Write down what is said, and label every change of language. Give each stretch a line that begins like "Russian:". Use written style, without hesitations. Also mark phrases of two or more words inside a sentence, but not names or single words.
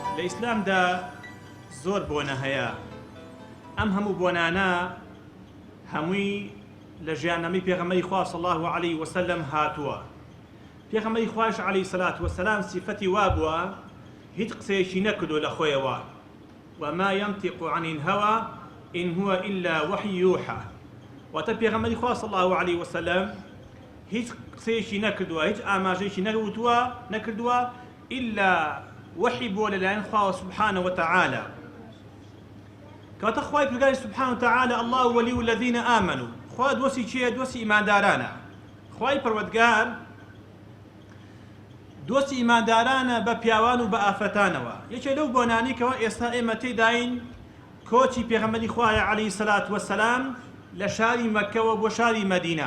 Central Kurdish: ئیسلامدا زۆر بۆنە هەیە. ئەم هەموو بۆنانە هەمووی لە ژیاننامەی پێغەمبەری خوا
Arabic: صلی الله علیه وسلم
Central Kurdish: هاتووە. پێغەمبەری خوایش
Arabic: علیه الصلاة والسلام
Central Kurdish: صفەتی وا بووە هیچ قسەیەکی نەکردو لە خۆیەوە
Arabic: وما ينطق عن الهوى إن هو إلا وحي يوحى.
Central Kurdish: واتە پێغەمبەری خوا
Arabic: صلی الله علیه وسلم
Central Kurdish: هیچ قسەیەکی نەکردووە، هیچ ئاماژەیەکی نەکردووە
Arabic: إلا وحی
Central Kurdish: بۆ لەلایەن خوا
Arabic: سبحانه وتعالى.
Central Kurdish: کەواتە خوای پروردگاری
Arabic: سبحانه وتعالى الله ولي الذين آمنوا.
Central Kurdish: خوا دۆستی چییە؟ دۆستی ئیماندارانە. خوای پەروەردگار دۆستی ئیماندارانە بە پیاوان و بە ئافرەتانەوە. یەکێک لەو بۆنانەی کەەوە ئێستا ئێمە تێداین کۆچی پێغەمبەری خوایە
Arabic: عەلەیهی سەلات وەسەلام
Central Kurdish: لە شاری مەککەوە بۆ شاری مەدینە.